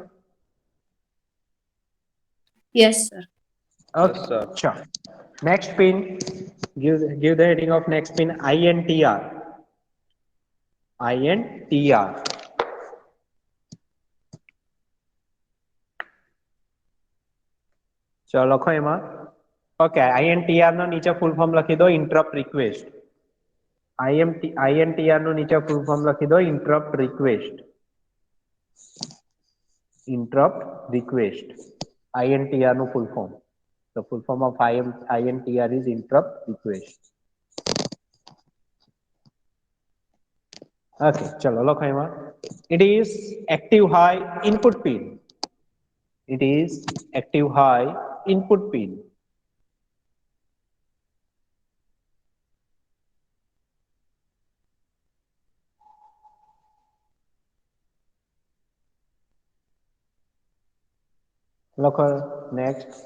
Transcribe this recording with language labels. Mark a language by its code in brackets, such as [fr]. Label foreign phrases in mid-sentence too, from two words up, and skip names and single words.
[en] Yes, sir. Okay, Yes, sir. sure. Next pin, give the heading of next pin INTR. INTR. [gu] ચલો લખો એમાં. ઓકે, INTR નો નીચે [en] full form [gu] લખી દો, [en] interrupt request. [gu] INTR નું નીચે [en] full form [gu] લખી દો, [en] interrupt request. Interrupt request. INTR નું full form. The full form of INTR is interrupt request. [gu] Okay, ચલો લખો એમાં. [en] It is active high input pin. It is active high input pin. [gu] લખો next.